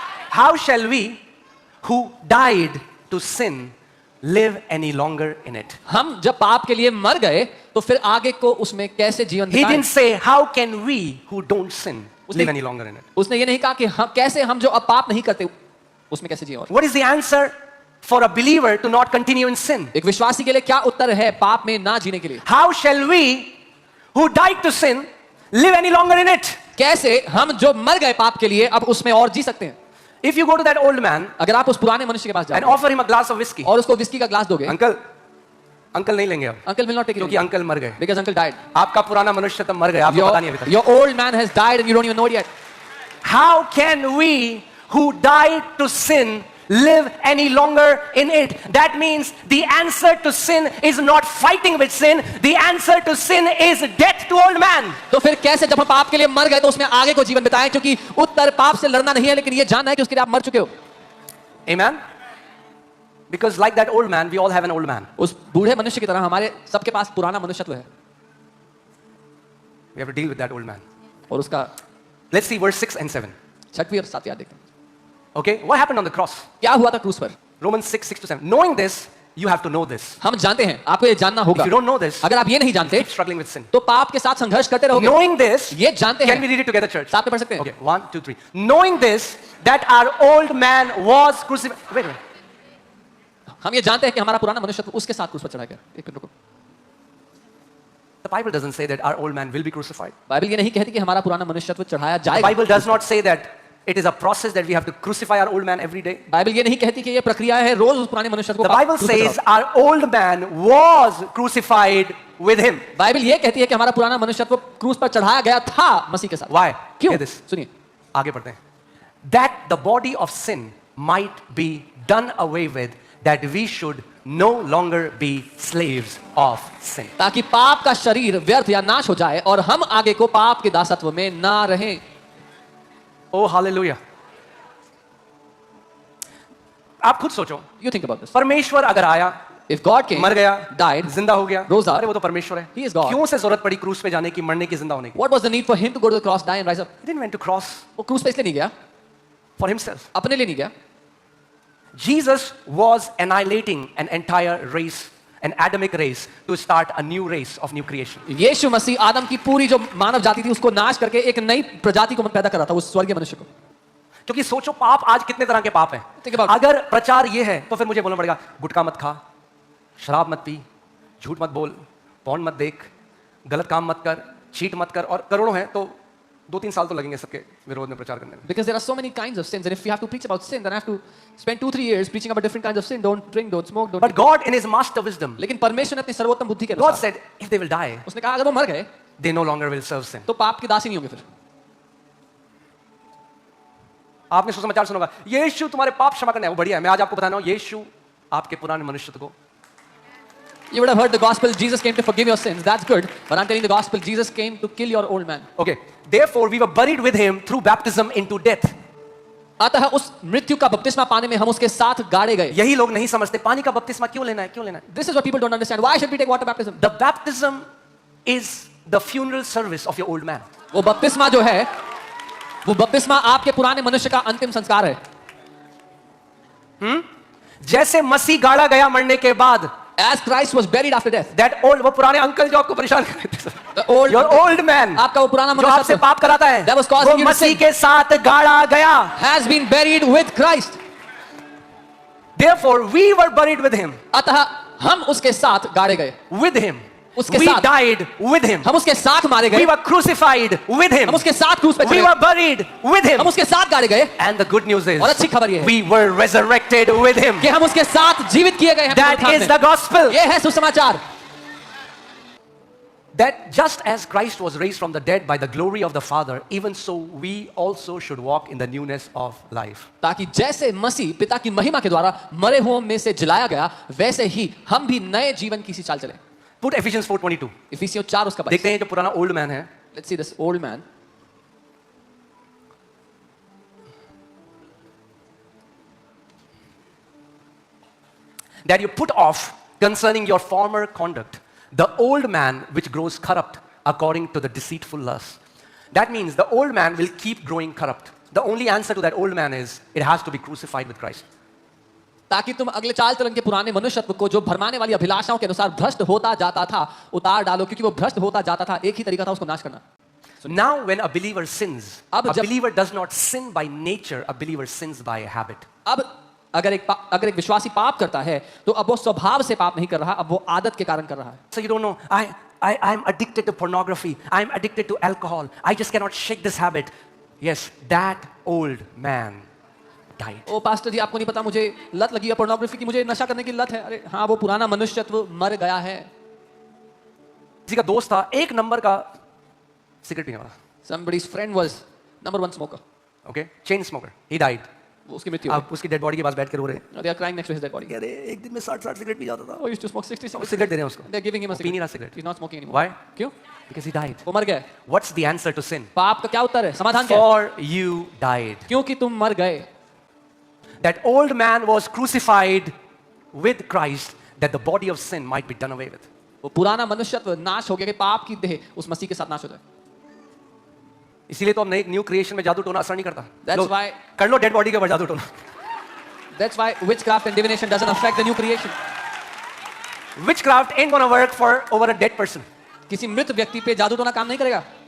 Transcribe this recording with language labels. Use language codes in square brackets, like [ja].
[en] How shall we who died to sin live any longer in it? [hi] हम जब पाप के लिए मर गए तो फिर आगे को उसमें कैसे जीवन [en] He [hi] बिताएं? [en] didn't say how can we who don't sin live any longer in it. [hi] उसने ये नहीं कहा कि हम कैसे, हम जो अब पाप नहीं करते उसमें कैसे जिए। और [en] What is the answer for a believer to not continue in sin? [hi] एक विश्वासी के लिए क्या उत्तर है पाप में ना जीने के लिए? [en] How shall we who died to sin live any longer in it? [hi] कैसे हम जो मर गए पाप के लिए अब उसमें और जी सकते हैं? [en] If you go to that old man [hi] अगर आप उस पुराने मनुष्य के पास [en] and [hi] जाओ [en] offer him a glass of whiskey, [hi] और उसको विस्की का ग्लास दोगे, अंकल नहीं लेंगे अब, [en] uncle will not take [hi] क्योंकि [en] it [hi] अंकल मर गए। [en] Because uncle died. [hi] आपका पुराना मनुष्य तब मर गया, आपको पता नहीं अभी तक। [en] Your old man has died and you don't even know it yet. How can we who died to sin live any longer in it? That means the answer to sin is not fighting with sin. The answer to sin is death to old man. [hi] तो फिर कैसे जब हम पाप के लिए मर गए तो उसमें आगे को जीवन बिताएं? क्योंकि उत्तर पाप से लड़ना नहीं है, लेकिन ये जानना है कि उसके लिए आप मर चुके हो। [en] Amen. Because like that old man, we all have an old man. [hi] उस बूढ़े मनुष्य की तरह हमारे सबके पास पुराना मनुष्यत्व है [en] We have to deal with that old man. [hi] और उसका [en] Let's see verse 6 and 7. [hi] 6वीं और 7वीं आयत देखते हैं। [en] Okay, what happened on the cross? [hi] क्या हुआ था क्रूस पर? [en] Romans 6, 6 to 7. Knowing this, you have to know this. [hi] हम जानते हैं, आपको ये जानना होगा। [en] If you don't know this, [hi] अगर आप ये नहीं जानते [en] keep struggling with sin. [hi] तो पाप के साथ संघर्ष करते रहोगे। [en] Knowing this, [hi] ये जानते [en] can we [hi] हैं, [en] read it together, church? [hi] साथ में पढ़ सकते हैं। [en] Okay, 1, 2, 3. Knowing this, that our old man was crucified. Wait a minute. [hi] हम ये जानते हैं कि हमारा पुराना मनुष्यत्व उसके साथ क्रूस पर चढ़ाया गया। एक मिनट रुको। [en] The Bible doesn't say that our old man will be crucified. [hi] Bible ये नहीं कहती कि हमारा पुराना मनुष्यत्व चढ़ाया [en] The [hi] जाएगा। [en] Bible does not say that it is a process that we have to crucify our old man every day. [hi] Bible ये नहीं कहती कि ये प्रक्रिया है रोज उस पुराने मनुष्यत्व को [en] The Bible [hi] क्रूस पर [en] says [hi] चढ़ाओ। [en] our old man was crucified with him. [hi] Bible ये कहती है कि हमारा पुराना मनुष्यत्व क्रूस पर चढ़ाया गया था मसीह के साथ। [en] Why? [hi] क्यों? [en] Hear this. [hi] सुनिए, आगे पढ़ते हैं. [en] That the body of sin might be done away with, that we should no longer be slaves of sin. [hi] ताकि पाप का शरीर व्यर्थ या नाश हो जाए और हम आगे को पाप के दासत्व में ना रहें। [en] Oh, hallelujah. [hi] आप खुद सोचो, [en] You think about this. [hi] परमेश्वर अगर आया, [en] If God came, [hi] मर गया, [en] died, [hi] जिंदा हो गया, [en] rose up, [hi] अरे वो तो परमेश्वर है. [en] He is God. [hi] क्यों से जरूरत पड़ी क्रूस पे जाने की, मरने की, जिंदा होने की? [en] what was the need for him to go to the cross, die and rise up? He didn't went to cross [hi] वो क्रूस पे इसलिए नहीं गया, [en] for himself. [hi] अपने लिए नहीं गया। [en] Jesus was annihilating an entire race, an Adamic race, to start a new race of new creation. [hi] यीशु मसीह आदम की पूरी जो मानव जाति थी उसको नाश करके एक नई प्रजाति को पैदा कर रहा था, उस स्वर्गीय मनुष्य को। क्योंकि सोचो पाप आज कितने तरह के पाप हैं. [en] Think about it. [hi] अगर प्रचार ये है तो फिर मुझे बोलना पड़ेगा गुटखा मत खा, शराब मत पी, झूठ मत बोल, पॉर्न मत देख, गलत काम मत कर, चीट मत कर, और करोड़ों हैं तो 2-3 साल तो लगेंगे सबके विरोध में प्रचार करने में. [en] Because there are so many kinds of sins, and if you have to preach about sin, then I have to spend 2-3 years preaching about different kinds of sin. Don't drink, don't smoke, don't. But God in his master wisdom, [hi] लेकिन परमेश्वर ने अपनी सर्वोत्तम बुद्धि के [en] God [hi] अनुसार [en] said if they will die, [hi] उसने कहा अगर वो मर गए [en] they no longer will serve sin. [hi] तो पाप के दास ही नहीं होंगे फिर। आपने सुसमाचार सुना होगा, यीशु तुम्हारे पाप क्षमा करने आया. वो बढ़िया है. मैं आज आपको बताना हूं, यीशु आपके पुराने मनुष्यत्व को. [en] You would have heard the gospel, Jesus came to forgive your sins. That's good. But I'm telling the gospel, Jesus came to kill your old man. Okay. Therefore we were buried with him through baptism into death. [hi] अतः उस मृत्यु का बपतिस्मा पाने में हम उसके साथ गाड़े गए। यही लोग नहीं समझते पानी का बपतिस्मा क्यों लेना है, क्यों लेना है. [en] This is what people don't understand. Why should we take water baptism? The baptism is the funeral service of your old man. [hi] वो बपतिस्मा जो है, वो बपतिस्मा आपके पुराने मनुष्य का अंतिम संस्कार है। जैसे मसीह गाड़ा गया मरने के बाद, [en] As Christ was buried after death, that old, [hi] वो पुराने अंकल जो आपको परेशान कर रहे थे, [en] the old, your old man, [hi] आपका वो पुराना जो आपसे मनुष्य पाप कराता है, [en] that was causing [hi] वो [en] you to [hi] मसीह [en] sin, [hi] के साथ गाड़ा गया. [en] has been buried with Christ. Therefore we were buried with him. [hi] अतः हम उसके साथ गाड़े गए, [en] With him. [hi] उसके [en] We [hi] साथ, [en] died with him. [hi] हम उसके साथ मारे [en] We [hi] गए, [en] were crucified with him. [hi] हम उसके साथ क्रूस पे [en] We [hi] चढ़े, [en] were buried with him. [hi] हम उसके साथ गाड़े गए, [en] And the good news is, [hi] और अच्छी खबर ये है [en] we were resurrected with him. [hi] कि हम उसके साथ जीवित किए गए हैं। [en] That [hi] पुनरुत्थान [en] is [hi] में। [en] the gospel. [hi] ये है सुसमाचार। [en] That just as Christ was raised from the dead by the glory of the Father, even so we also should walk in the newness of life. [hi] ताकि जैसे मसीह पिता की महिमा के द्वारा मरे हुओं में से जिलाया गया, वैसे ही हम भी नए जीवन की सी चाल चलें। [en] Put Ephesians 4:22. [hi] इफिसियों 4 उसका 22। देखते हैं जो पुराना ओल्ड मैन है. [en] Let's see this old man. That you put off concerning your former conduct the old man which grows corrupt according to the deceitful lust. That means the old man will keep growing corrupt. The only answer to that old man is it has to be crucified with Christ. [hi] ताकि तुम अगले चाल चलन के पुराने मनुष्यत्व को जो भरमाने वाली अभिलाषाओं के अनुसार भ्रष्ट होता जाता था उतार डालो, क्योंकि वो भ्रष्ट होता जाता था, एक ही तरीका था उसको नाश करना। [en] So now when a believer sins, [hi] अब [en] a [hi] जब- [en] believer does not sin by nature, a believer sins by habit. [hi] अब अगर एक विश्वासी पाप करता है तो अब वो स्वभाव से पाप नहीं कर रहा, अब वो आदत के कारण कर रहा है। [en] So you don't know, I'm addicted to pornography, I'm addicted to alcohol, I just cannot shake this habit. Yes, that old man died. [hi] O pastor जी, आपको नहीं पता मुझे लत लगी है पोर्नोग्राफी की, मुझे नशा करने की लत है। अरे हाँ, वो पुराना मनुष्यत्व मर गया है। किसी का दोस्त था, एक नंबर का सिगरेट पीने वाला. [en] Somebody's friend was number 1 smoker. Okay, chain smoker. He died. [hi] वो उसकी मृत्यु हो अब उसकी डेड बॉडी के पास बैठ कर रो रहे हैं. गई। [en] They are crying next to his dead body. [hi] अरे एक दिन में 60 सिगरेट पी जाता था. [en] Oh, he used to smoke 60 [hi] अब [en] cigarettes. [hi] सिगरेट दे रहे हैं उसको. [en] They're giving him a [hi] वो पी नहीं रहा [en] cigarette. [hi] Cigarette. [en] He's not smoking anymore. Why? [hi] क्यों? [en] Because he died. [hi] वो मर गए। [en] What's the answer to sin? [hi] पाप का क्या उत्तर है? समाधान क्या है? [en] For you died. [hi] क्योंकि तुम मर गए। [en] That old man was crucified with Christ that the body of sin might be done away with. [hi] वो पुराना मनुष्यत्व नाश हो गया कि पाप की देह उस मसीह के साथ नाश हो जाए। इसीलिए तो हमने एक न्यू क्रिएशन में जादू टोना असर नहीं करता। [en] That's [hi] लो, [en] why- [hi] कर लो डेड बॉडी के ऊपर जादू टोना। [en] That's why witchcraft and divination doesn't affect the new creation. Witchcraft ain't gonna work for over a dead person. [hi] किसी मृत व्यक्ति पे जादू टोना काम नहीं करेगा।